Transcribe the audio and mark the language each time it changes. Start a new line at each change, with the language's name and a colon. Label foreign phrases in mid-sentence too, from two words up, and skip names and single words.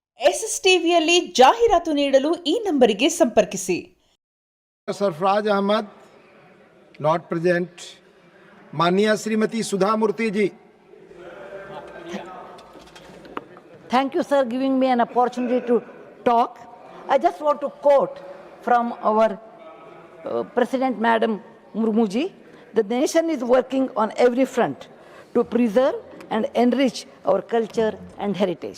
Kannada: SSTVಯಲ್ಲಿ ಜಾಹೀರಾತು ನೀಡಲು ಈ ನಂಬರಿಗೆ ಸಂಪರ್ಕಿಸಿ.
English: सरफराज अहमद, not present.
Hindi: माननीय श्रीमती सुधामूर्ति जी.
English: Thank you, sir, giving me an opportunity to talk. I just want to quote from our President Madam Murmuji. The nation is working on every front to preserve and enrich our culture and heritage.